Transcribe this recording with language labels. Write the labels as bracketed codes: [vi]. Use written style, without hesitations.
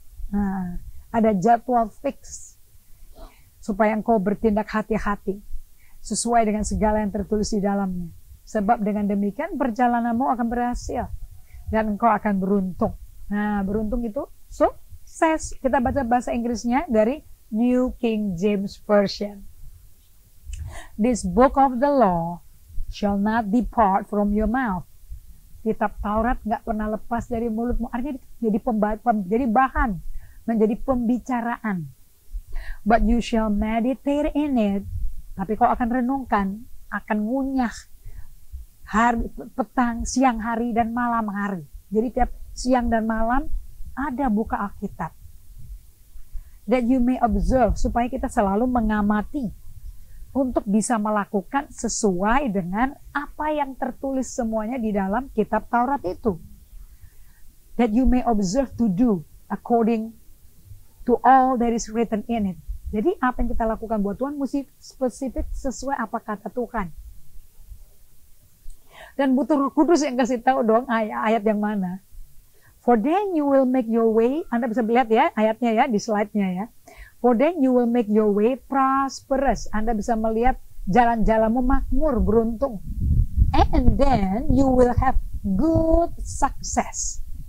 [id] Nah, ada jadwal fix supaya engkau bertindak hati-hati sesuai dengan segala yang tertulis di dalamnya. Sebab dengan demikian perjalananmu akan berhasil dan engkau akan beruntung. Nah, beruntung itu sukses. Kita baca bahasa Inggrisnya dari New King James Version. [en] This book of the law shall not depart from your mouth. [id] Kitab Taurat nggak pernah lepas dari mulutmu. Artinya jadi bahan, menjadi pembicaraan. [en] But you shall meditate in it. [id] Tapi kau akan renungkan, akan ngunyah hari, petang, siang hari, dan malam hari. Jadi tiap siang dan malam ada buka Alkitab. [en] That you may observe, [id] supaya kita selalu mengamati untuk bisa melakukan sesuai dengan apa yang tertulis semuanya di dalam kitab Taurat itu. [en] That you may observe to do according to all that is written in it. [id] Jadi apa yang kita lakukan buat Tuhan mesti spesifik sesuai apa kata Tuhan. Dan butuh Roh Kudus yang kasih tahu dong ayat yang mana. [en] For then you will make your way, [id] Anda bisa lihat ya ayatnya ya di slide-nya ya. [en] For then you will make your way prosperous. [id] Anda bisa melihat jalan-jalanmu makmur, beruntung. [en] And then you will have good success.